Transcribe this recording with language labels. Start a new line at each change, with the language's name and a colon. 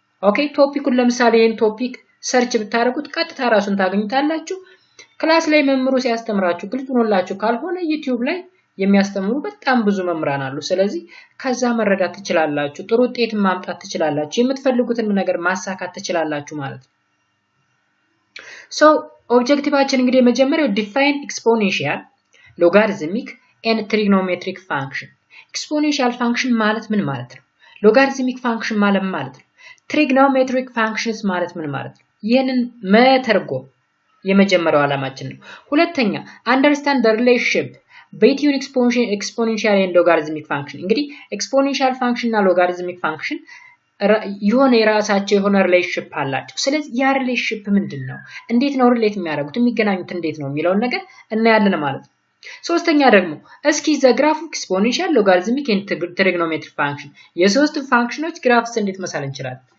Amharic: ኦኬ ቶፒኩን ለምሳሌ ይሄን ቶፒክ ሰርች ብታደርጉት ቀጥታ ራሱን ታገኙታላችሁ። ክላስ ላይ መምህሩ ሲያስተምራችሁ ግልጽ ሆኖላችሁ ካልሆነ ዩቲዩብ ላይ የሚያስተምሩ በጣም ብዙ መምህራን አሉ። ስለዚህ ከዛ መረዳት ትችላላችሁ፣ ጥሩ ውጤት ማምጣት ትችላላችሁ፣ የምትፈልጉትን ነገር ማሳካት ትችላላችሁ ማለት ነው። ሶ ኦብጀክቲቫችን እንግዲህ የመጀመሪያው
English: define exponential, logarithmic and trigonometric function.
Amharic: exponential function ማለት ምን ማለት ነው? logarithmic function ማለት ምን ማለት ነው? trigonometric functions ማለት ምን ማለት ነው? ይሄንን መተርጎም የመጀመሪያው ዓላማችን ነው። ሁለተኛ
English: understand the relationship between exponential and logarithmic function.
Amharic: እንግዲህ exponential function እና logarithmic function የሆነ የራሳቸው የሆነ ሪሌሽንሺፕ አላቸው። ስለዚህ ያ ሪሌሽንሺፕ ምንድነው? እንዴት ነው ሪሌት የሚያደርጉት? የሚገናኙት እንዴት ነው የሚለውን ነገር እናያለን ማለት ነው። ሶስተኛ ደግሞ
English: እስኪ ዘ ግራፍ ኤክስፖኔንሻል ሎጋሪዝሚክ ኤንድ ትሪግኖሜትሪክ ፋንክሽን
Amharic: የሶስት ፋንክሽኖች ግራፍስ እንዴት መሳል እንችላለን?